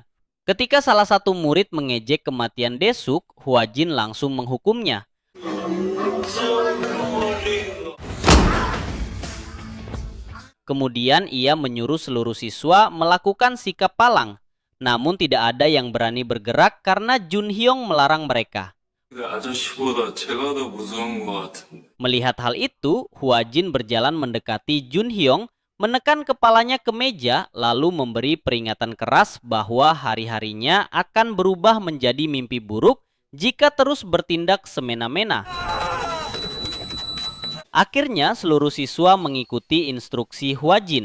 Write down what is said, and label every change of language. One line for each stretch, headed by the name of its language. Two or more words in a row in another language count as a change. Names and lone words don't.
Indonesian: Ketika salah satu murid mengejek kematian Dae-suk, Hwa-jin langsung menghukumnya. Kemudian ia menyuruh seluruh siswa melakukan sikap palang. Namun tidak ada yang berani bergerak karena Junhyong melarang mereka.
Korean: 근데 아저씨보다 제가 더 무서운 것 같은데.
Indonesian: Melihat hal itu, Hwa-jin berjalan mendekati Junhyong, menekan kepalanya ke meja, lalu memberi peringatan keras bahwa hari-harinya akan berubah menjadi mimpi buruk jika terus bertindak semena-mena. Akhirnya seluruh siswa mengikuti instruksi Hwa-jin.